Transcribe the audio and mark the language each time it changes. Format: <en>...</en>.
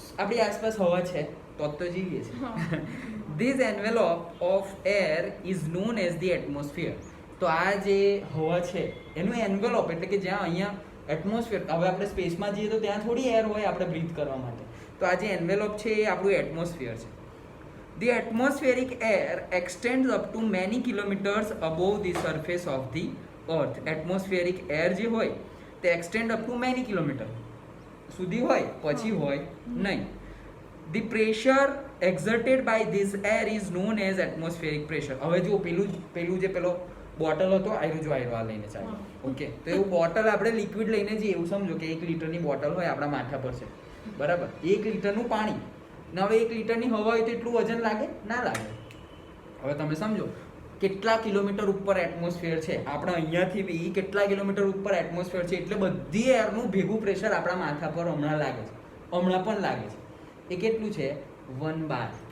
<gu>આપણી આસપાસ હવા છે તો જીવીએ છીએ.</gu> <en>This envelope of air is known as the atmosphere.</en> <gu>તો આ જે હવા છે એનું એન્વેલોપ એટલે કે જ્યાં અહીંયા એટમોસ્ફિયર, હવે આપણે સ્પેસમાં જઈએ તો ત્યાં થોડી એર હોય આપણે બ્રીથ કરવા માટે, તો આ જે એન્વેલોપ છે એ આપણું એટમોસ્ફિયર છે.</gu> <en>The atmospheric air extends up to many kilometers above the surface of the earth. Atmospheric air</en> <gu>જે હોય તે</gu> <en>extend up to many kilometers</en> <gu>સુધી હોય, પછી હોય નહીં.</gu> <en>The pressure exerted by this air is known as atmospheric pressure.</en> <gu>હવે જો પેલું જે પેલો બોટલ હતો આયરો આ લઈને ચાલે, ઓકે, તો એવું બોટલ આપણે લિક્વિડ લઈને જઈએ એવું સમજો કે 1 લીટરની બોટલ હોય આપણા માથા પર છે, બરાબર, 1 લીટરનું પાણી ને હવે 1 લીટરની હવા હોય તો એટલું વજન લાગે ના લાગે? હવે તમે સમજો કેટલા કિલોમીટર ઉપર એટમોસ્ફિયર છે, આપણે અહીંયાથી બી કેટલા કિલોમીટર ઉપર એટમોસ્ફિયર છે, એટલે બધી એરનું ભેગું પ્રેશર આપણા માથા પર હમણાં લાગે છે, હમણાં પણ લાગે છે. એ કેટલું છે? 1 બાર.</gu>